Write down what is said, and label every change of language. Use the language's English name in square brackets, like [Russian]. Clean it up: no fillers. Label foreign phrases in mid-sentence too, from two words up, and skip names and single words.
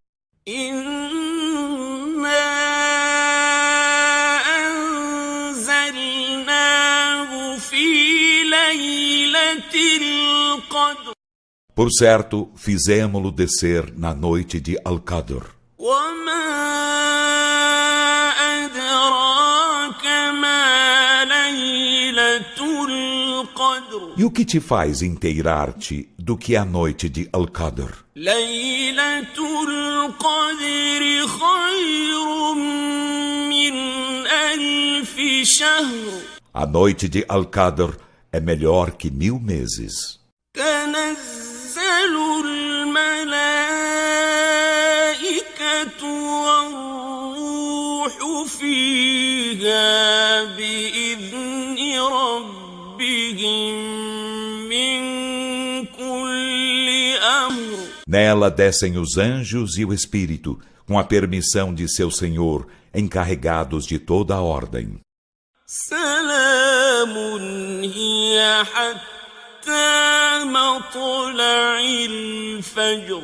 [Arabic] إنا أنزلناه في ليلة القدر. [Portuguese] Por certo, fizemo-lo descer na noite de Al-Qadr. [Arabic] وما أدراك ما ليلة القدر. [Portuguese] E o que te faz inteirar-te do que é a noite de Al-Qadr? [Arabic] ليلة القدر خير من ألف شهر. [Portuguese] A noite de Al-Qadr é melhor que 1000 meses. [Arabic] تنزل الملائكة والروح فيها بإذن ربهم من كل أمر. [Portuguese] Nela descem os anjos e o Espírito, com a permissão de seu Senhor, encarregados de toda a ordem. [Arabic] سلام هي حتى مطلع الفجر.